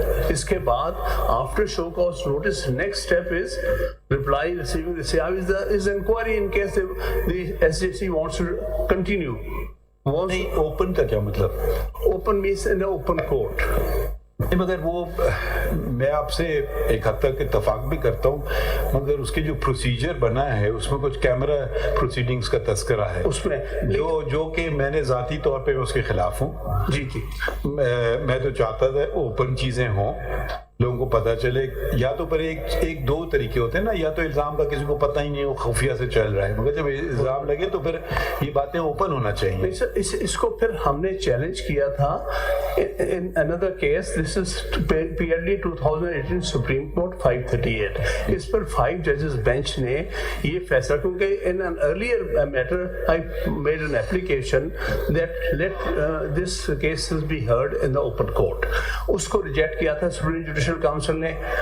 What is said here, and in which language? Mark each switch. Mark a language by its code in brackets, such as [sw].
[ur] اس کے بعد [en] After show cause notice next step is reply receiving the CIV is inquiry in case the SJC wants to continue. [ur] نہیں, open کا کیا مطلب؟ [en] Open means in the open court. [ur] مگر وہ میں آپ سے ایک حد تک اتفاق بھی کرتا ہوں, مگر اس کے جو پروسیجر بنا ہے اس میں کچھ کیمرہ پروسیڈنگز کا تذکرہ ہے اس میں, جو کہ میں نے ذاتی طور پہ اس کے خلاف ہوں. جی جی, میں تو چاہتا تھا اوپن چیزیں ہوں, لوگوں کو پتہ چلے. یا تو پر ایک دو طریقے ہوتے ہیں نا, یا تو الزام کا کسی کو پتہ ہی نہیں, وہ خفیہ سے چل رہا ہے, مگر جب الزام لگے تو پھر یہ باتیں اوپن ہونا چاہیے. اس کو پھر ہم نے چیلنج کیا تھا [en] in another case. This is PLD 2018 Supreme Court 538. اس پر 5 judges bench [ur] نے یہ فیصلہ, کیونکہ [en] in an earlier matter I made an application that let this cases be heard in the open court. [ur] اس کو reject کیا تھا Supreme Judicial Council نے.